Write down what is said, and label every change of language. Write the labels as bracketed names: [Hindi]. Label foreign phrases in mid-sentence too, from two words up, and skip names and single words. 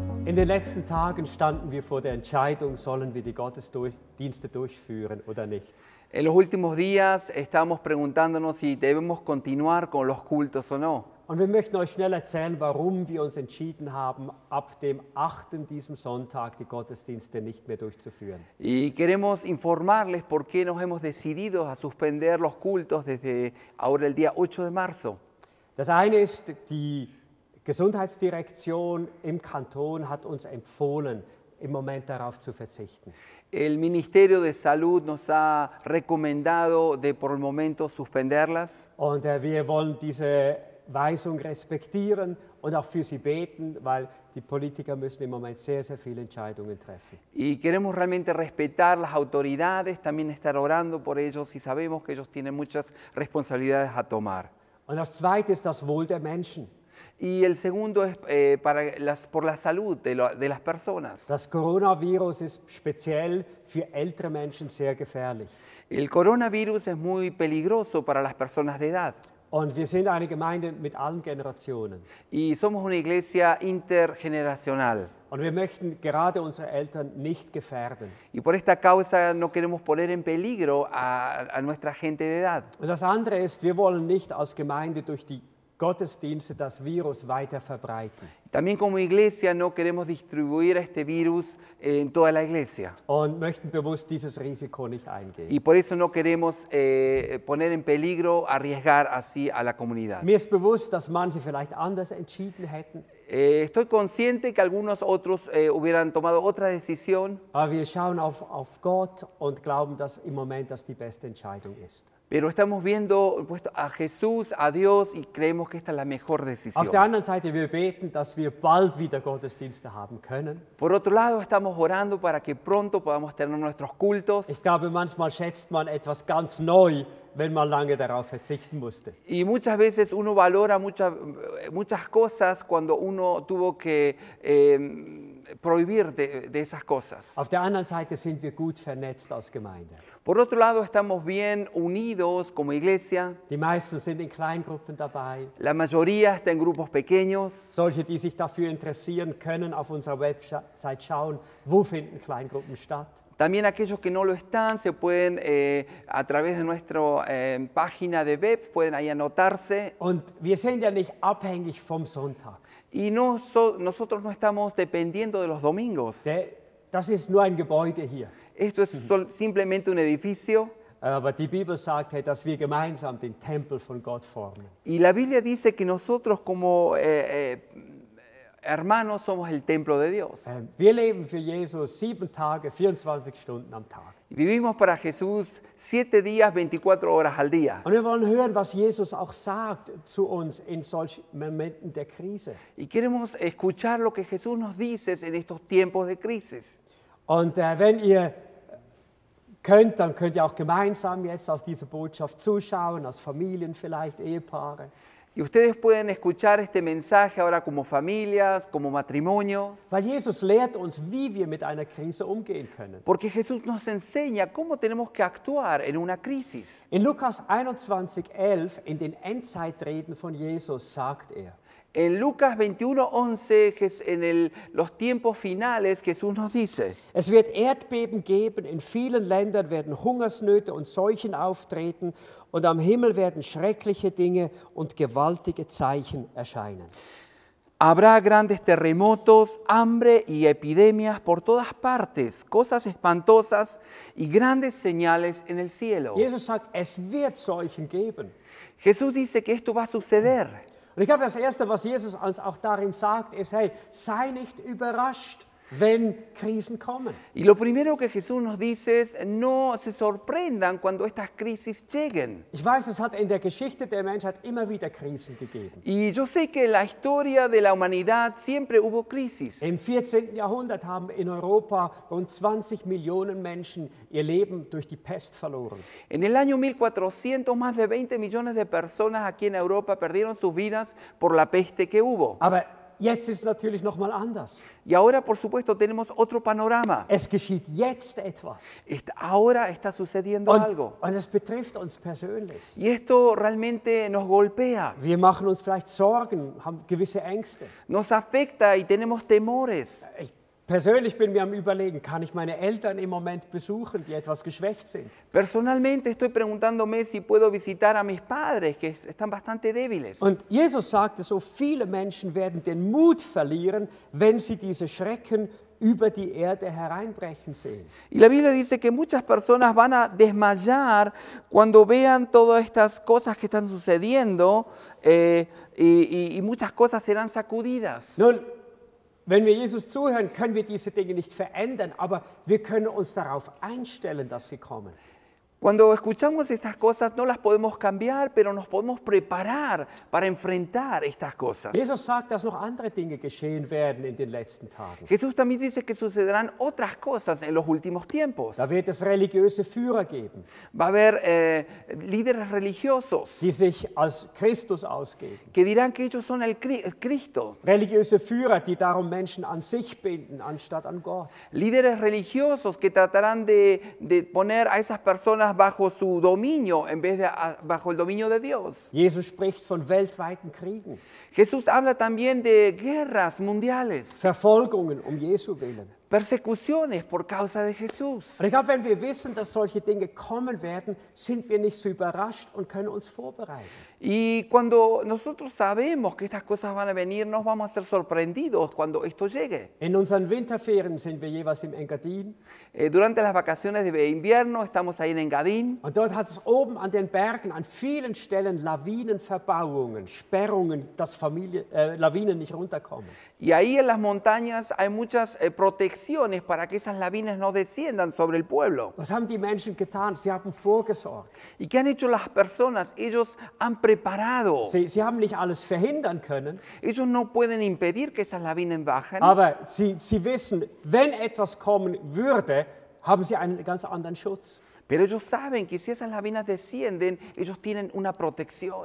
[German] In den letzten Tagen standen wir vor der Entscheidung, sollen wir die Gottesdienste durchführen oder nicht. [Spanish] En los últimos días estamos preguntándonos si debemos continuar con los cultos o no. [German] Und wir möchten euch schnell erzählen, warum wir uns entschieden haben, ab dem 8. diesem Sonntag die Gottesdienste nicht mehr durchzuführen. [Spanish] Y queremos informarles por qué nos hemos decidido a suspender los cultos desde ahora el día 8 de marzo. [German] Das eine ist, die Gesundheitsdirektion im Kanton hat uns empfohlen, im Moment darauf zu verzichten. [Spanish] El Ministerio de Salud nos ha recomendado de por el momento suspenderlas. [German] Und wir wollen diese Weisung respektieren und auch für sie beten, weil die Politiker müssen im Moment sehr, sehr viele Entscheidungen treffen. [Spanish] Y queremos realmente respetar las autoridades, también estar orando por ellos y sabemos que ellos tienen muchas responsabilidades a tomar. [German] Und das Zweite ist das Wohl der Menschen. [Spanish] Y el segundo es por la salud de las personas. [German] Das Coronavirus ist speziell für ältere Menschen sehr gefährlich. [Spanish] El coronavirus es muy peligroso para las personas de edad. [German] Und wir sind eine Gemeinde mit allen Generationen. [Spanish] Y somos una iglesia intergeneracional. [German] Und wir möchten gerade unsere Eltern nicht gefährden. [Spanish] Y por esta causa no queremos poner en peligro a nuestra gente de edad. [German] Und das andere ist, wir wollen nicht als Gemeinde durch die Gottesdienste das Virus weiter verbreiten. [Spanish] También como iglesia no queremos distribuir este virus en toda la iglesia. [German] Und möchten bewusst dieses Risiko nicht eingehen. [Spanish] Y por eso no queremos poner en peligro, arriesgar así a la comunidad. [German] Mir ist bewusst, dass manche vielleicht anders entschieden hätten. [Spanish] Estoy consciente que algunos otros hubieran tomado otra decisión. [German] Aber wir schauen auf Gott und glauben, dass im Moment das die beste Entscheidung ist. [Spanish] Pero estamos viendo a Jesús, a Dios y creemos que esta es la mejor decisión. [German] Auf der anderen Seite, wir beten, dass wir bald wieder Gottesdienste haben können. [Spanish] Por otro lado, estamos orando para que pronto podamos tener nuestros cultos. [German] Ich glaube, manchmal schätzt man etwas ganz neu, wenn man lange darauf verzichten musste. [Spanish] Y muchas veces uno valora muchas cosas cuando uno tuvo que prohibir de esas cosas. [German] Auf der anderen Seite sind wir gut vernetzt als Gemeinde. [Spanish] Por otro lado, estamos bien unidos como iglesia. [German] Die meisten sind in Kleingruppen dabei. [Spanish] La mayoría está en grupos pequeños. [German] Solche, die sich dafür interessieren, können auf unserer Website schauen, wo finden Kleingruppen statt. [Spanish] También aquellos que no lo están, se pueden, a través de nuestra página de web, pueden ahí anotarse. [German] Und wir sind ja nicht abhängig vom Sonntag. [Spanish] Y nosotros no estamos dependiendo de los domingos. [German] Das ist nur ein Gebäude hier. [Spanish] Esto es simplemente un edificio. [German] Aber die Bibel sagt, dass wir gemeinsam den Tempel von Gott formen. [Spanish] Y la Biblia dice que nosotros como hermanos somos el templo de Dios. [German] Wir leben für Jesus 7 Tage, 24 Stunden am Tag. [Spanish] Vivimos para Jesús 7 días, 24 horas al día. [German] Und wir wollen hören, was Jesus auch sagt zu uns in solchen Momenten der Krise. [Spanish] Y queremos escuchar lo que Jesús nos dice en estos tiempos de crisis. [German] Und wenn ihr könnt, dann könnt ihr auch gemeinsam jetzt aus dieser Botschaft zuschauen, als Familien vielleicht, Ehepaare. [Spanish] Y ustedes pueden escuchar este mensaje ahora como familias, como matrimonios. [German] Weil Jesus lehrt uns, wie wir mit einer Krise umgehen können. [Spanish] Porque Jesús nos enseña cómo tenemos que actuar en una crisis. [German] In Lukas 21,11, in den Endzeitreden von Jesus, sagt er: [Spanish] En Lucas 21:11, en los tiempos finales, Jesús nos dice: [German] Es wird Erdbeben geben, in vielen Ländern werden Hungersnöte und Seuchen auftreten und am Himmel werden schreckliche Dinge und gewaltige Zeichen erscheinen. [Spanish] Habrá grandes terremotos, hambre y epidemias por todas partes, cosas espantosas y grandes señales en el cielo. [German] Jesus sagt, es wird Seuchen geben. [Spanish] Jesús dice que esto va a suceder. [German] Und ich glaube, das Erste, was Jesus uns auch darin sagt, ist, hey, sei nicht überrascht, wenn Krisen kommen. [Spanish] Y lo primero que Jesús nos dice es, no se sorprendan cuando estas crisis lleguen. [German] Ich weiß, es hat in der Geschichte der Menschheit immer wieder Krisen gegeben. [Spanish] Y yo sé que en la historia de la humanidad siempre hubo crisis. [German] Im 14. Jahrhundert haben in Europa rund 20 Millionen Menschen ihr Leben durch die Pest verloren. [Spanish] En el año 1400, más de 20 millones de personas aquí en Europa perdieron sus vidas por la peste que hubo. [German] Aber jetzt ist es natürlich noch mal anders. [Spanish] Y ahora, por supuesto, tenemos otro panorama. [German] Es geschieht jetzt etwas. [Spanish] Ahora está sucediendo algo. [German] Und es betrifft uns persönlich. [Spanish] Y esto realmente nos golpea, [German] Wir machen uns vielleicht Sorgen, haben gewisse Ängste. [Spanish] nos afecta y tenemos temores. [German] Ich persönlich bin mir am Überlegen, kann ich meine Eltern im Moment besuchen, die etwas geschwächt sind? [Spanish] Personalmente estoy preguntándome si puedo visitar a mis padres, que están bastante débiles. [German] Und Jesus sagte so, viele Menschen werden den Mut verlieren, wenn sie diese Schrecken über die Erde hereinbrechen sehen. [Spanish] Y la Biblia dice que muchas personas van a desmayar cuando vean todas estas cosas que están sucediendo y muchas cosas serán sacudidas. [German] Nun, wenn wir Jesus zuhören, können wir diese Dinge nicht verändern, aber wir können uns darauf einstellen, dass sie kommen. [Spanish] Cuando escuchamos estas cosas no las podemos cambiar, pero nos podemos preparar para enfrentar estas cosas. [German] Jesus sagt, dass noch andere Dinge geschehen werden in den letzten Tagen. [Spanish] Jesús también dice que sucederán otras cosas en los últimos tiempos. [German] Da wird es religiöse Führer geben, [Spanish] Va a haber líderes religiosos [German] die sich als Christus ausgeben. [Spanish] que dirán que ellos son el Cristo. [German] Religiöse Führer, die darum Menschen an sich binden, anstatt an Gott. [Spanish] Líderes religiosos que tratarán de poner a esas personas bajo su dominio en vez de bajo el dominio de Dios. [German] Jesus spricht von weltweiten Kriegen, [Spanish] Jesús habla también de guerras mundiales, [German] Verfolgungen um Jesu willen. [Spanish] persecuciones por causa de Jesús. [German] Und ich glaube, wenn wir wissen, dass solche Dinge kommen werden, sind wir nicht so überrascht und können uns vorbereiten. [Spanish] Y cuando nosotros sabemos que estas cosas van a venir, nos vamos a ser sorprendidos cuando esto llegue. [German] In unseren Winterferien sind wir jeweils im Engadin [Spanish] Durante las vacaciones de invierno estamos ahí en Engadin. [German] und dort hat es oben an den Bergen an vielen Stellen Lawinenverbauungen, Sperrungen, dass Lawinen nicht runterkommen. Y ahí en las montañas hay muchas protecciones para que esas lavinas no desciendan sobre el pueblo. Was haben die Menschen getan? Sie haben vorgesorgt. [Spanish] ¿Y qué han hecho las personas? Ellos han preparado. [German] Sie haben nicht alles verhindern können, [Spanish] Ellos no pueden impedir que esas lavinas bajen, [German] aber sie wissen, wenn etwas kommen würde, haben sie einen ganz anderen Schutz. [Spanish] pero ellos saben que si esas lavinas descienden, ellos tienen una protección.